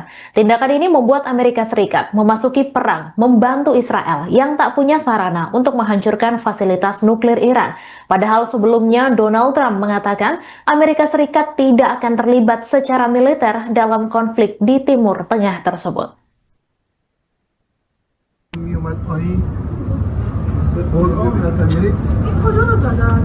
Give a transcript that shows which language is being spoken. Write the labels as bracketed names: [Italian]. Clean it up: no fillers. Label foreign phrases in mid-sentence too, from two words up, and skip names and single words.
[Indonesian] Tindakan ini membuat Amerika Serikat memasuki perang membantu Israel yang tak punya sarana untuk menghancurkan fasilitas nuklir Iran. Padahal sebelumnya Donald Trump mengatakan Amerika Serikat tidak akan terlibat secara militer dalam konflik di Timur Tengah tersebut. [Persian] میومد پایین ببین اصلا یعنی این کجا رو زدن؟